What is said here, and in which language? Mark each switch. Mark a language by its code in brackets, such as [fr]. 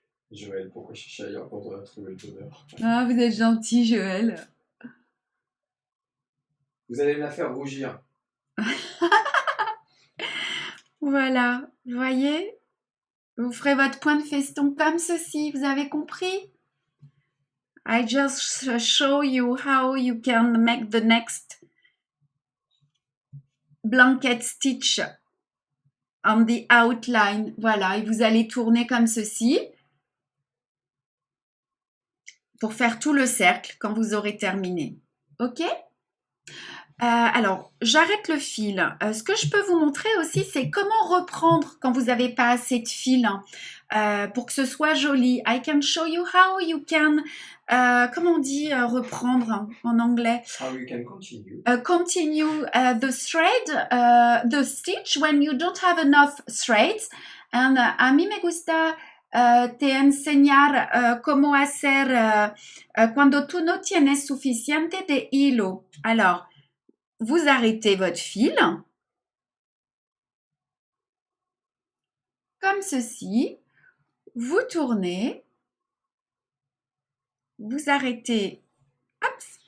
[fr] Joël, pourquoi chercher ailleurs quand on a trouvé le bonheur? Ah, vous êtes gentil, Joël. Vous allez me la faire rougir. Voilà, vous voyez? Vous ferez votre point de feston comme ceci, vous avez compris? [en] I just show you how you can make the next blanket stitch on the outline. [fr] Voilà, et vous allez tourner comme ceci pour faire tout le cercle quand vous aurez terminé. Ok? Alors, j'arrête le fil. Ce que je peux vous montrer aussi, c'est comment reprendre quand vous n'avez pas assez de fil pour que ce soit joli. [en] I can show you how you can, [fr] comment on dit reprendre en anglais? [en] How you can continue. Continue the thread, the stitch when you don't have enough threads. And [es] a mí me gusta te enseñar cómo hacer cuando tú no tienes suficiente de hilo. [fr] Alors, vous arrêtez votre fil, comme ceci, vous tournez, vous arrêtez, hop,